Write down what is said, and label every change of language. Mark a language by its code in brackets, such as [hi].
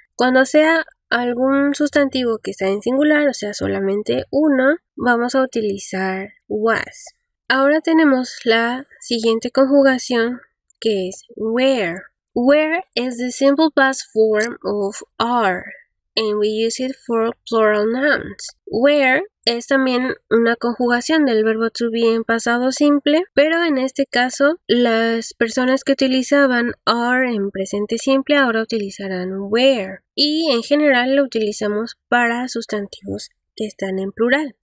[es] Cuando sea algún sustantivo que está en singular, o sea solamente uno, vamos a utilizar was. Ahora tenemos la siguiente conjugación que es [en] where. Where is the simple past form of are. and we use it for plural nouns. [es] Were es también una conjugación del verbo to be en pasado simple, pero en este caso las personas que utilizaban are en presente simple ahora utilizarán were, y en general lo utilizamos para sustantivos que están en plural.